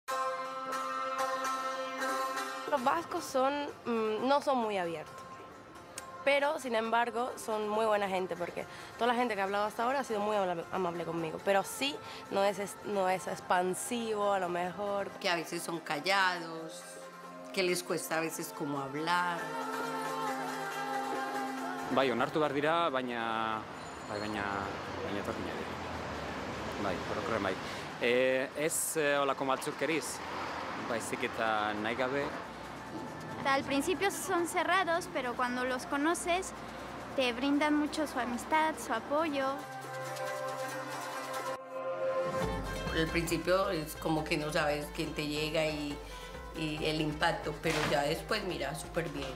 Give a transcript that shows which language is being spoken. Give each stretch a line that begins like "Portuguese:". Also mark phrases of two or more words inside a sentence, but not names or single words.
Spanish: Los vascos no son muy abiertos, pero sin embargo son muy buena gente, porque toda la gente que ha hablado hasta ahora ha sido muy amable conmigo, pero sí no es expansivo a lo mejor. Que a veces son callados, que les cuesta a veces como hablar.
Basque: Bai, onartu behar dira, baina etorkinak dira. Bai, orokorren bai. Ez olako maltzurkeriz, baizik eta nahi gabe.
Spanish: Al principio son cerrados, pero cuando los conoces te brindan mucho su amistad, su apoyo. Al principio es como que no sabes quién te llega y el impacto, pero ya después mira súper bien.